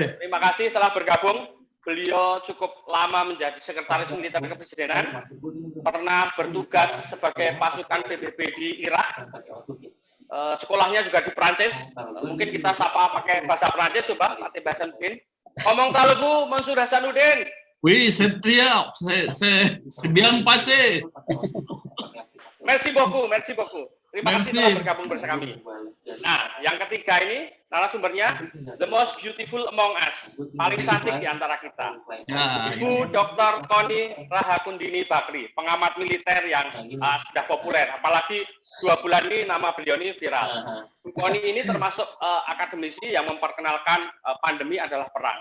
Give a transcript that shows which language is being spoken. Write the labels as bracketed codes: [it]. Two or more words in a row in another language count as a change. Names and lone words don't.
[id] Terima kasih telah bergabung. Beliau cukup lama menjadi Sekretaris Militer Kepresidenan, pernah bertugas sebagai pasukan PBB di Irak, sekolahnya juga di Prancis. Mungkin kita sapa pakai bahasa Prancis, coba Pak T.B. Hasanuddin. Ngomong taluku, Mansur Hasanuddin. [fr] Oui, c'est bien passé. Merci beaucoup. [id] Terima kasih telah bergabung bersama kami. Nah, yang ketiga ini narasumbernya [en] the most beautiful among us, [id] paling cantik di antara kita. Ibu Dr. Koni Rahakundini Bakri, pengamat militer yang sudah populer, apalagi 2 bulan ini nama beliau ini viral. Bu Koni ini termasuk akademisi yang memperkenalkan pandemi adalah perang.